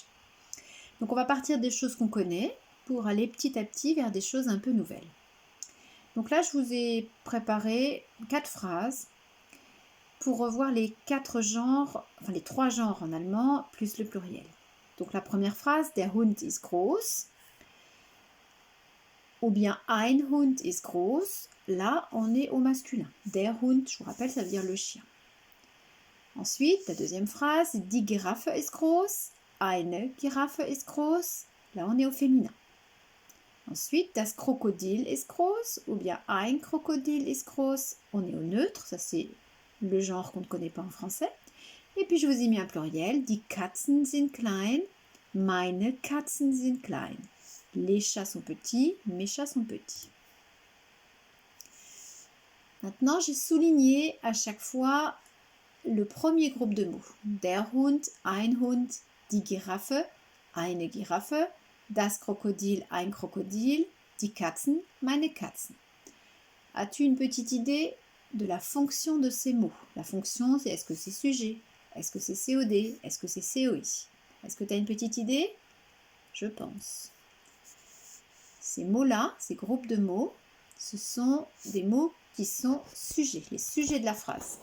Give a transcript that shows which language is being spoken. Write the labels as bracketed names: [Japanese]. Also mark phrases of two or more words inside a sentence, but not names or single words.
[French] Donc, on va partir des choses qu'on connaît pour aller petit à petit vers des choses un peu nouvelles. Donc là, je vous ai préparé 4 phrases pour revoir les 4 genres, enfin les 3 genres en allemand, plus le pluriel. Donc la première phrase, [German] der Hund ist groß, [French] ou bien [German] ein Hund ist groß, [French] là on est au masculin. [German] Der Hund, [French] je vous rappelle, ça veut dire le chien. Ensuite, la deuxième phrase, [German] die Giraffe ist groß, eine Giraffe ist groß, [French] là on est au féminin. Ensuite, [German] das Krokodil ist groß [French] ou bien [German] ein Krokodil ist groß. [French] On est au neutre, ça c'est le genre qu'on ne connaît pas en français. Et puis je vous ai mis un pluriel, [German] die Katzen sind klein, meine Katzen sind klein. [French] Les chats sont petits, mes chats sont petits. Maintenant, j'ai souligné à chaque fois le premier groupe de mots. [German] Der Hund, ein Hund, die Giraffe, eine Giraffe, das Krokodil, ein Krokodil, die Katzen, meine Katzen. [French] As-tu une petite idée de la fonction de ces mots? La fonction, c'est est-ce que c'est sujet? Est-ce que c'est COD? Est-ce que c'est COI? Est-ce que tu as une petite idée? Je pense. Ces mots-là, ces groupes de mots, ce sont des mots qui sont sujets, les sujets de la phrase.